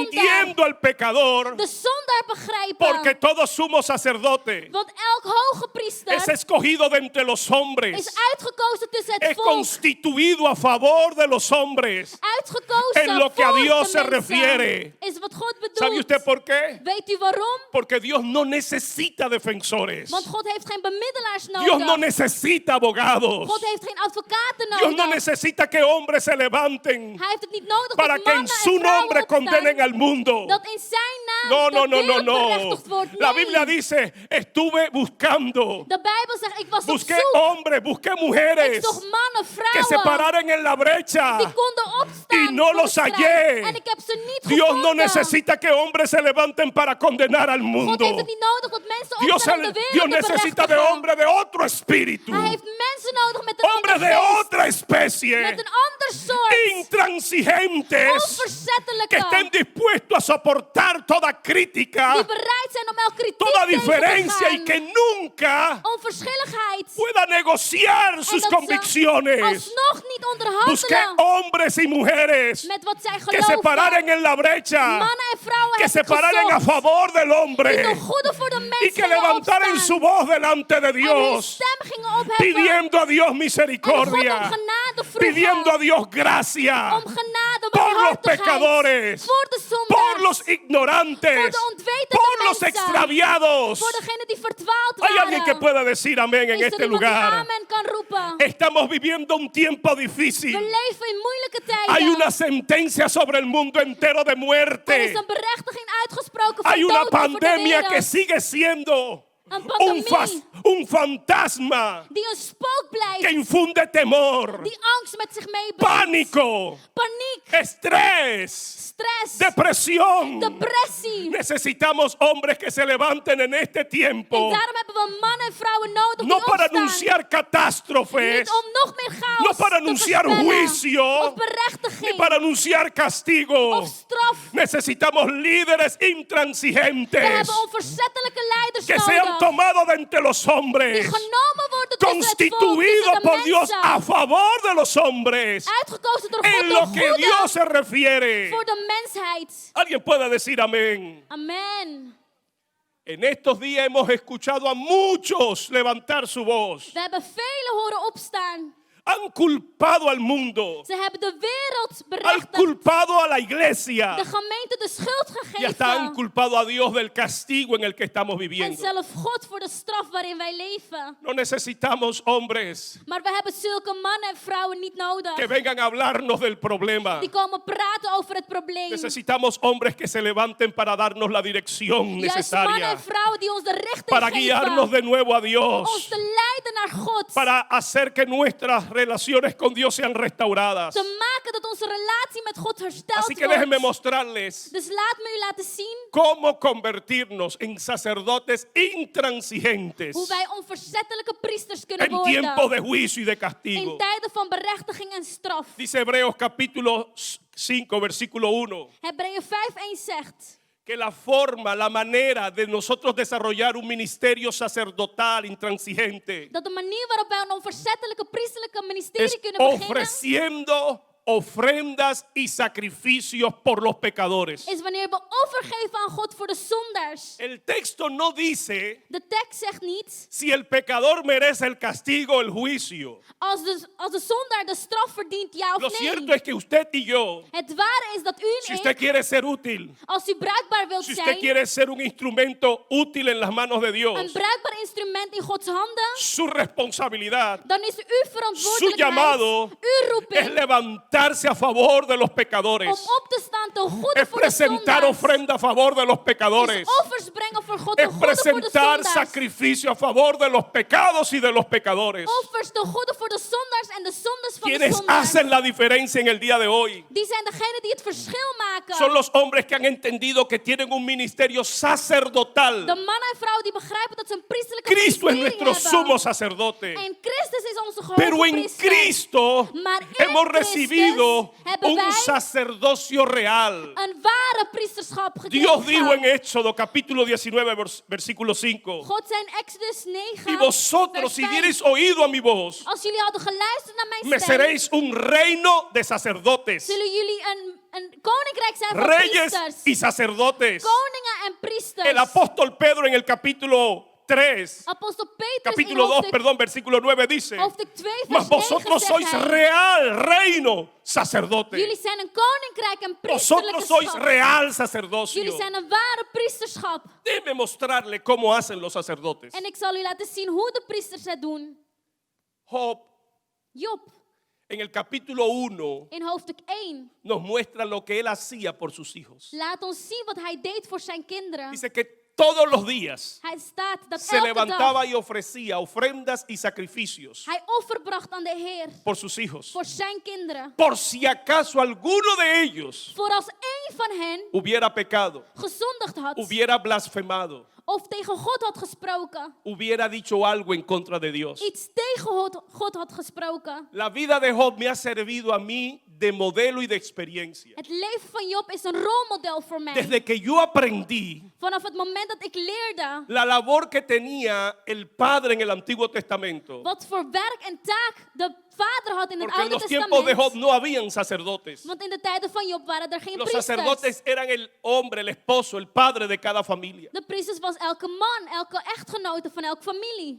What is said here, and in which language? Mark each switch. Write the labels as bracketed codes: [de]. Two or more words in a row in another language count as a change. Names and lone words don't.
[es] entendiendo al pecador, [nl] de zondaar begrijpen, [es] porque todo sumo sacerdote [nl] want elk hoge priester [es] es escogido de entre los hombres, [nl] is uitgekozen tussen het [es] es [nl] volk, [es] constituido a favor de los hombres. [nl] uitgekozen [es] en lo que a [nl] voor [es] Dios [nl] de [es] se [nl] mensen. [es] refiere. [nl] Is wat God [es] ¿Sabe [nl] bedoelt. [es] usted por qué? [nl] Weet u waarom? [es] Porque Dios no necesita defensores. [nl] Want God heeft geen bemiddelaars [es] Dios no [nl] nodig. [es] necesita abogados. [nl] God heeft geen advocaten [es] Dios no [nl] nodig. [es] necesita que hombres se levanten [nl] Hij heeft het niet nodig [es] para [nl] dat [es] que en [nl] mannen [es] su [nl] en vrouwen [es] nombre condenen [nl] opstaan, [es] al mundo. [nl] dat in zijn naam [es] No, no, [nl] de [es] no, no, [nl] wereld [es] no. [nl] berechtigd wordt. [es] La [nl] Nee. [es] Biblia dice, estuve buscando, [nl] De Bijbel zegt, ik was op [es] busqué [nl] zoek. [es] hombres, busqué [nl] Ik [es] mujeres [nl] zocht mannen, [es] que se [nl] vrouwen, [es] pararan en la brecha. [nl] die konden opstaan [es] Y no [nl] voor de [es] los [nl] strijd. [es] hallé. [nl] En ik heb ze niet [es] Dios no [nl] gevonden. [es] necesita que hombres se levanten para condenar al [nl] God [es] mundo. [nl] heeft het niet nodig dat mensen [es] Dios, [nl] opstaan om de [es] Dios [nl] wereld te [es] necesita de [nl] berechtigen. [es] hombres de otro espíritu, [nl] Hij heeft mensen nodig met een [es] hombres [nl] ander [es] de [nl] geest, [es] otra especie, [nl] met een ander soort, [es] intransigentes, que [nl] onverzettelijke, [es] estén dispuestos a soportar toda crítica, [nl] die bereid zijn om elke kritiek [es] toda [nl] tegen te [es] diferencia y [nl] gaan. [es] que nunca [nl] Onverschilligheid. [es] pueda negociar [nl] En [es] sus [nl] dat ze [es] convicciones. [nl] alsnog niet [es] Busqué [nl] onderhandelen [es] hombres y mujeres [nl] met wat zij [es] que se pararan [nl] geloven. [es] en la brecha, [nl] Mannen en vrouwen [es] que [nl] heb [es] se [nl] ik [es] pararan a [nl] gezocht, [es] favor del [nl] die [es] hombre [nl] ten goede voor de [es] y [nl] mens [es] que [nl] gingen [es] levantaran [nl] opstaan. [es] su voz delante de [nl] En hun [es] Dios, [nl] stem gingen opheffen. [es] pidiendo a Dios [nl] En God om [es] misericordia, [nl] genade [es] pidiendo [nl] vroegen. [es] a Dios gracia [nl] Om genade, om [es] por los [nl] barmhartigheid [es] pecadores, [nl] voor de [es] por los [nl] zondaars, [es] ignorantes, [nl] voor de ontwetende [es] por los [nl] mensen, [es] extraviados. [nl] voor degenen die verdwaald [es] Hay [nl] waren. [es] alguien que pueda decir amén en [nl] Is er [es] este [nl] iemand die [es] lugar. [nl] amen kan roepen? [es] Estamos viviendo un tiempo difícil. [nl] We leven in moeilijke tijden. [es] Hay una sentencia sobre el mundo entero de [nl] Er is [es] muerte. [nl] een berechtiging uitgesproken van [es] Hay una [nl] dood over de [es] pandemia que [nl] wereld. [es] sigue siendo [nl] Een pandemie [es] un fantasma [nl] die een spook [es] que [nl] blijft, [es] infunde temor, [nl] die angst met zich meebrengt. [es] pánico, [nl] Paniek, [es] estrés, [nl] stress, [es] depresión. [nl] depressie. [es] Necesitamos hombres que se levanten en este [nl] En [es] tiempo, [nl] daarom hebben we mannen en vrouwen nodig [es] no [nl] die [es] para [nl] opstaan. [es] anunciar catástrofes, [nl] Niet om nog meer chaos [es] no para [nl] te [es] anunciar [nl] voorspellen, [es] juicio, [nl] of berechtiging, [es] ni para anunciar castigo. [nl] of straf. [es] Necesitamos líderes [nl] We [es] intransigentes [nl] hebben onverzettelijke leiders [es] que sean [nl] nodig. [es] tomados de entre los [nl] Die [es] hombres, [nl] genomen worden tussen het volk, [es] constituidos [nl] tussen de [es] por Dios [nl] mensen. [es] a favor de los hombres, [nl] Uitgekozen door God [es] en [nl] de [es] lo que [nl] goede [es] Dios se refiere. [nl] voor de mensheid. [es] Alguien puede decir amén. [nl] Amen. [es] En estos días hemos escuchado a muchos levantar su voz. [nl] We hebben velen horen opstaan. [es] Han culpado al mundo, [nl] Ze hebben de wereld [es] han [nl] berechtigd, [es] culpado a la iglesia [nl] de gemeente de schuld [es] y hasta han [nl] gegeven. [es] culpado a Dios del castigo en el que estamos [nl] En [es] viviendo. [nl] zelf God voor de straf waarin wij leven. [es] No necesitamos hombres [nl] Maar we hebben zulke mannen en vrouwen niet nodig. [es] que vengan a hablarnos del problema. [nl] Die komen praten over het probleem. [es] Necesitamos hombres que se levanten para darnos la dirección [nl] Juist mannen [es] necesaria, [nl] en vrouwen die ons de richting [es] para guiarnos [nl] geven. [es] de nuevo a [nl] Ons [es] Dios, [nl] te leiden naar God. [es] para hacer que nuestras relaciones con Dios sean restauradas. [nl] Te maken dat onze relatie met God hersteld [es] Así que déjenme [nl] wordt. [es] mostrarles [nl] Dus laat me u laten zien [es] cómo convertirnos en sacerdotes intransigentes [nl] hoe wij onverzettelijke priesters kunnen [es] en tiempos [nl] worden. [es] de juicio y de castigo. [nl] In tijden van berechtiging en straf. [es] Dice Hebreos capítulo 5, versículo 1. [nl] Hebreeën 5:1 zegt [es] Que la forma, la manera de nosotros desarrollar un ministerio sacerdotal intransigente [nl] dat de manier waarop wij een onverzettelijke priesterlijke [es] es [nl] ministerie kunnen beginnen [es] ofreciendo ofrendas y sacrificios por los pecadores. [nl] is wanneer we overgeven aan God voor de zondaars. [es] El texto no dice [nl] De tekst zegt niet, [es] si el pecador merece el castigo o el juicio. [nl] als de zondaar de straf verdient, ja [es] Lo [nl] of [es] cierto [nl] nee. [es] es que usted y yo, [nl] Het ware is dat u [es] si [nl] en [es] usted [nl] ik, [es] quiere ser útil, [nl] als u bruikbaar wilt [es] si usted [nl] zijn, [es] quiere ser un instrumento útil en las manos de [nl] een [es] Dios, [nl] bruikbaar instrument in Gods handen, [es] su responsabilidad, [nl] dan is uw [es] su [nl] verantwoordelijkheid, [es] llamado [nl] uw [es] es [nl] roeping, [es] levantarse a favor de los [nl] om [es] pecadores, [nl] op te staan ten goede [es] es [nl] voor de [es] presentar [nl] zondaars. [es] ofrenda a favor de los pecadores, [nl] Is offers brengen voor God, ten [es] es [nl] goede voor de [es] presentar [nl] zondaars. [es] sacrificio a favor de los pecados y de los pecadores. [nl] Offers ten goede voor de zondaars en de zondes van de [es] Quienes [nl] zondaars. [es] hacen la diferencia en el día de hoy [nl] Die zijn degenen die het verschil maken. [es] son los hombres que han entendido que tienen un ministerio sacerdotal. [nl] De mannen en vrouwen die begrijpen dat ze een priesterlijke [es] Cristo es [nl] ministerie [es] nuestro [nl] hebben. [es] sumo sacerdote. [nl] En Christus is onze hoge [es] Pero en [nl] priester. [es] Cristo [nl] Maar in [es] hemos [nl] Christus [es] recibido [nl] hebben [es] un [nl] wij [es] sacerdocio real. [nl] een ware priesterschap [es] Dios dijo en [nl] gekregen. [es] Éxodo capítulo 19 versículo 5. [nl] God zei in Exodus 9, [es] Y vosotros [nl] vers [es] si [nl] 5, [es] diereis oído a mi voz, [nl] als jullie hadden geluisterd naar mijn [es] me [nl] stem, [es] seréis un reino de sacerdotes, [nl] zullen jullie een koninkrijk zijn van [es] reyes [nl] priesters. [es] y sacerdotes. [nl] Koningen en priesters. [es] El apóstol Pedro en el capítulo 3, [nl] Apostel Petrus [es] capítulo [nl] in [es] 2, [nl] hoofdstuk, [es] perdón, versículo 9 dice: [nl] hoofdstuk 2 vers [es] mas [nl] 9 [es] vosotros [nl] zegt [es] sois [nl] hij, [es] real reino sacerdote. [nl] jullie zijn een koninkrijk en [es] Vosotros [nl] priesterlijke [es] sois [nl] schap. [es] real sacerdocio. [nl] Jullie zijn een ware priesterschap. [es] Déjeme mostrarle cómo hacen los sacerdotes. [nl] En ik zal u laten zien hoe de priesters het doen. [es] Job [nl] Job, [es] en el capítulo 1 [nl] in hoofdstuk 1, [es] nos muestra lo que él hacía por sus hijos. [nl] laat ons zien wat hij deed voor zijn kinderen. [es] Dice que todos los días [nl] Hij staat dat [es] se [nl] elke [es] levantaba [nl] dag [es] y ofrecía ofrendas y sacrificios [nl] hij offer bracht aan de Heer [es] por sus hijos. [nl] voor zijn kinderen. [es] Por si acaso alguno de ellos [nl] Voor als één van hen [es] hubiera pecado, [nl] gezondigd had [es] hubiera blasfemado, [nl] of tegen God had gesproken, [es] hubiera dicho algo en contra de Dios. [nl] iets tegen God had gesproken. [es] La vida de Job me ha servido a mí de modelo y de experiencia. [nl] Het leven van Job is een rolmodel voor mij. [es] Desde que yo aprendí [nl] Vanaf het moment dat ik leerde [es] la labor que tenía el Padre en el Antiguo Testamento. [nl] wat voor werk en taak de vader had in het [es] Porque en [nl] Oude [es] los tiempos de Job [nl] Testament. [es] no habían sacerdotes. [nl] Want in de tijden van Job waren er geen [es] Los [nl] priesters. [es] sacerdotes eran el hombre, el esposo, el padre de cada familia. [nl] De priesters was elke man, elke echtgenote van elke familie.